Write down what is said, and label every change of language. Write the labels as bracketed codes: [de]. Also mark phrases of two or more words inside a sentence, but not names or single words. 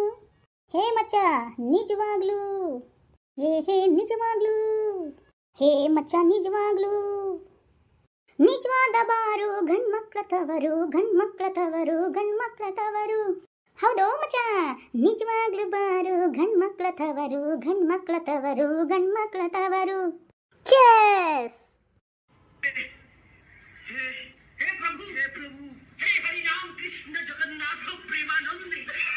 [kn] ಹೇ ಮಚ್ಚ ನಿಜವಾಗ್ಲೂ, ಹೇ ನಿಜವಾಗ್ಲೂ, ಹೇ ಮಚ್ಚ ನಿಜವಾಗ್ಲೂ. ನಿಜವಾದ ಬಾರು ಗಂಡ್ಮಕ್ಳ ತವರು ಗಂಡ್ಮಕ್ಳ ತವರು ಗಂಡ್ಮಕ್ಳ ತವರು. ಹೌದೋ ಮಚ, ನಿಜವಾಗ್ಲೂ ಬಾರು ಗಂಡ್ಮಕ್ಳ ತವರು ಗಂಡ್ಮಕ್ಳ ತವರು ಗಂಡ್ಮಕ್ಳ ತವರು. ಚೆಸ್. [hi] हे प्रभु हे हरि राम कृष्ण जगन्नाथ प्रेमानंद